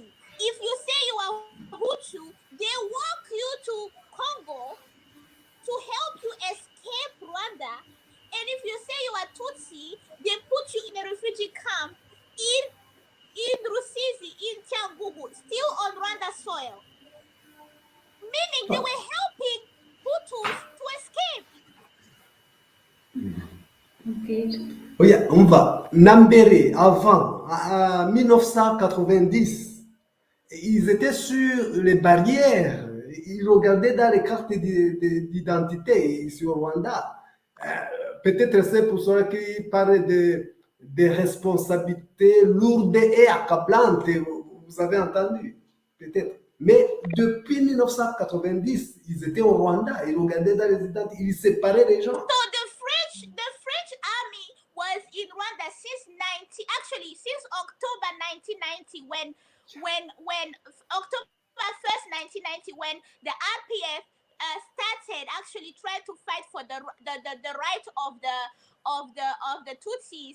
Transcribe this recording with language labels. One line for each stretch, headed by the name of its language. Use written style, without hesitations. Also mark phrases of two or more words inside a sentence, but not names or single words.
English: If you say you are Hutu, they walk you to Congo to help you escape Rwanda. And if you say you are Tutsi, they put you in a refugee camp in Rusizi, in Cyangugu, still on Rwanda soil. Meaning they were helping Hutus to escape. Okay.
Kinyarwanda: Oya, umva na mbere
French: avant 1990 ils étaient sur les barrières, ils regardaient dans les cartes d'identité sur Rwanda. Peut-être c'est pour cela qu'ils parlent de responsabilités lourdes et accablantes, vous avez entendu, peut-être. Mais depuis 1990, ils étaient au Rwanda, ils regardaient dans les identités, ils séparaient les gens.
English: So the French army was in Rwanda since October 1990 when October 1st 1990 when the RPF started actually trying to fight for the right of the Tutsis.